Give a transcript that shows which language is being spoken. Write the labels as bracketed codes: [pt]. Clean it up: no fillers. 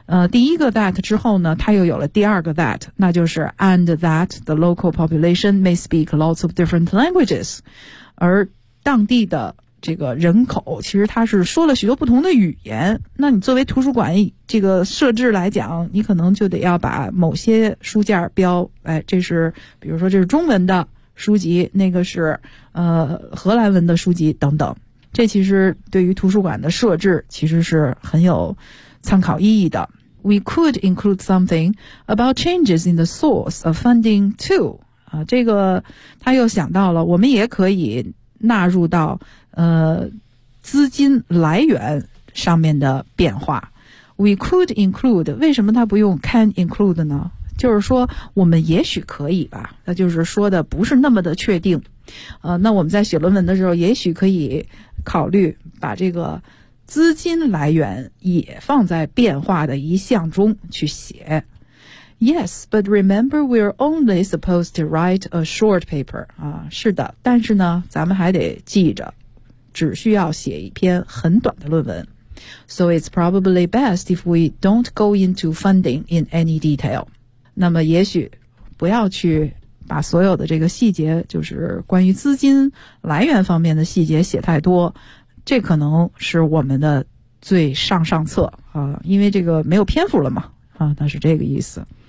[zh] 第一个 that 之后呢，它又有了第二个 that, 那就是 [en] and that the local population may speak lots of different languages. [zh] 而当地的这个人口其实它是说了许多不同的语言，那你作为图书馆这个设置来讲，你可能就得要把某些书架标，哎，这是比如说这是中文的书籍，那个是荷兰文的书籍等等。这其实对于图书馆的设置其实是很有参考意义的。 [en] We could include something about changes in the source of funding too. [zh] 这个他又想到了，我们也可以纳入到资金来源上面的变化。 [en] We could include, [zh] 为什么他不用 can include 呢？就是说我们也许可以吧，那就是说的不是那么的确定。那我们在写论文的时候也许可以考虑把这个资金来源也放在变化的一项中去写。 [en] Yes, but remember we're only supposed to write a short paper. [zh] 是的，但是呢咱们还得记着只需要写一篇很短的论文。 [en] So it's probably best if we don't go into funding in any detail. [zh] 那么也许不要去把所有的这个细节，就是关于资金来源方面的细节写太多，这可能是我们的最上策啊，因为这个没有篇幅了嘛啊，那是这个意思。